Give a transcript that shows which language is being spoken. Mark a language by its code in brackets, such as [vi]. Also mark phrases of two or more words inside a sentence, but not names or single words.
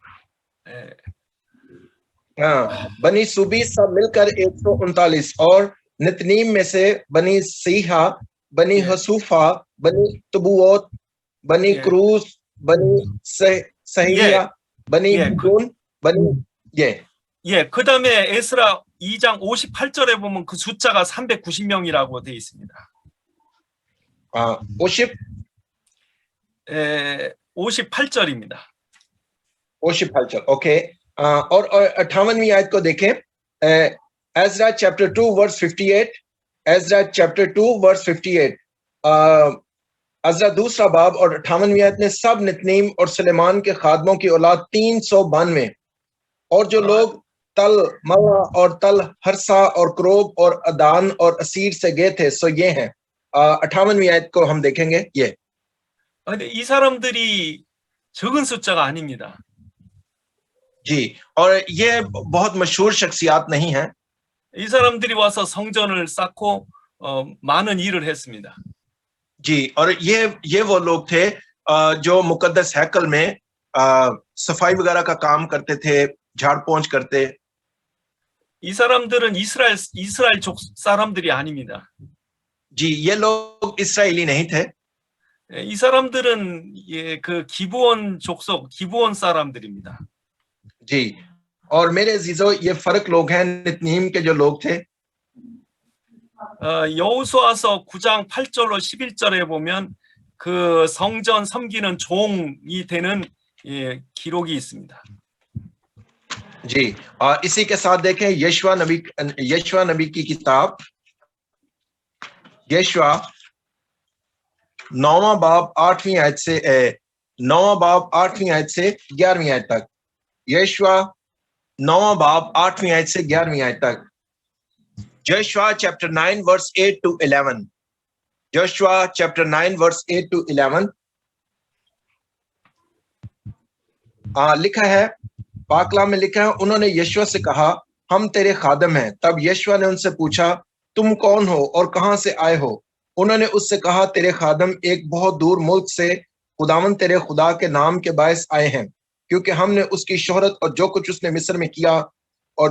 [ur] بنی سوبی سب مل کر 139 اور نتنیم میں سے بنی سیحا، بنی [en] Yeah. [ur] حسوفا، بنی طبعوت، بنی [en] Yeah. [ur] کروس، بنی سہیا، بنی [ko] 예, [ur] حوگون، بنی یہ [ko] 예, 그 다음에 에스라 2장 58절에 보면 그 숫자가 390명이라고 되어 있습니다. [ur] اوشپ [ko] 58절입니다. [ur] اوشپ ہلچل اوکے اور 58ویں آیت کو دیکھیں [en] Ezra chapter 2 verse 58 Ezra chapter 2 verse 58 [ur] عزرا دوسرا باب اور 58ویں آیت میں سب نتنیم اور سلیمان کے خادموں کی اولاد 392 اور جو لوگ تل موا اور تل حرسا اور کروب اور ادان اور اسیر سے گئے تھے سو یہ ہیں 58ویں آیت کو ہم دیکھیں گے یہ [ko] 근데 이 사람들이 적은 숫자가 아닙니다. [ur] جی اور یہ بہت مشہور شخصیات نہیں ہیں [ko] 이 사람들이 와서 성전을 쌓고 많은 일을 했습니다. [ur] جی اور یہ وہ لوگ تھے جو مقدس ہیکل میں صفائی وغیرہ کا کام کرتے تھے جھاڑ پونچھ کرتے [ko] 이 사람들은 이스라엘 족 사람들이 아닙니다. [ur] جی یہ لوگ اسرائیلی نہیں تھے [ko] 이 사람들은 그 기브온 족속, 기브온 사람들입니다. [ur] جی اور میرے عزیزوں یہ فرق لوگ ہیں نتنیم کے جو لوگ تھے [ko] 여호수아서 9장 8절로 11절에 보면 그 성전 섬기는 종이 되는 기록이 있습니다. [ur] جی اور اسی کے ساتھ دیکھیں یشوع نبی کی کتاب یشوع 9واں باب 8ویں آیت سے 9واں باب 8ویں آیت سے 11ویں آیت تک یشوع 9واں باب 8ویں آیت سے 11ویں آیت تک यशवा 9वां बाब 8वीं आयत से 11वीं आयत तक [en] Joshua chapter 9 verse 8 to 11 Joshua chapter 9 verse 8 to 11 [ur] لکھا ہے پاکلا میں لکھا ہے انہوں نے یشوع سے کہا ہم تیرے خادم ہیں تب یشوع نے ان سے پوچھا تم کون ہو اور کہاں سے آئے ہو انہوں نے اس سے کہا تیرے خادم ایک بہت دور ملک سے خداوند تیرے خدا کے نام کے باعث آئے ہیں کیونکہ ہم نے اس کی شہرت اور جو کچھ اس نے مصر میں کیا اور